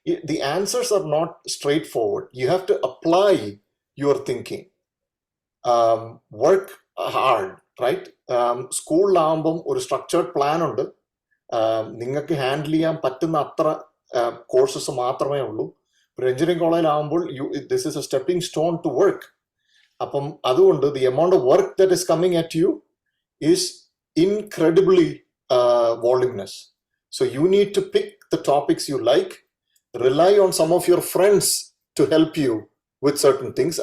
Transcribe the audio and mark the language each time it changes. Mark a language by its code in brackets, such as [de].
[en] The answers are not straightforward. You have to apply your thinking. Work hard, right? [ml] സ്കൂളിലാകുമ്പം ഒരു structured plan ഉണ്ട്. നിങ്ങൾക്ക് handle ചെയ്യാൻ പറ്റുന്ന അത്ര കോഴ്സസ് മാത്രമേ ഉള്ളൂ. ഒരു engineering കോളേജിലാകുമ്പോൾ [en] This is a stepping stone to work. [ml] അപ്പം അതുകൊണ്ട് [en] the amount of work that is coming at you is incredibly voluminous. So you need to pick the topics you like, rely on some of your friends to help you with certain things.